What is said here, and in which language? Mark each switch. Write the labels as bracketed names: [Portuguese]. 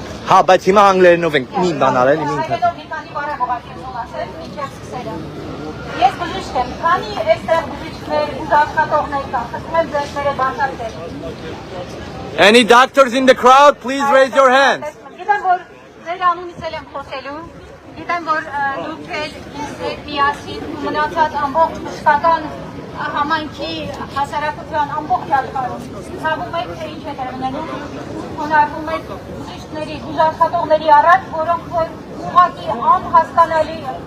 [Armenian] Հա, բայց հիմա անգլերենով ենք մի բան արել, մի ինքը։ Մի քանի բառ ուղղակի ուզում ասել, մինչև սկսելը։ Ես բժիշկ եմ, քանի այստեղ բժիշկներ ու աշխատողներ կան, խնդրում եմ ձեզները բացատրել։ [English] Any doctors in the crowd, please raise your hands. [Armenian] Գիտեմ, որ ձեր անունից եմ խոսելու, գիտեմ, որ դուք էլ ինձ հետ միասին ու մնացած ամբողջ մշտական համայնքի հասարակության ամբողջ աշխարհում ցավում եք, թե ինչ է տրամադրում, հնարվում է բժիշկների, բուժաշխատողների առաջ, որոնք որ ուղղակի անհասկանալի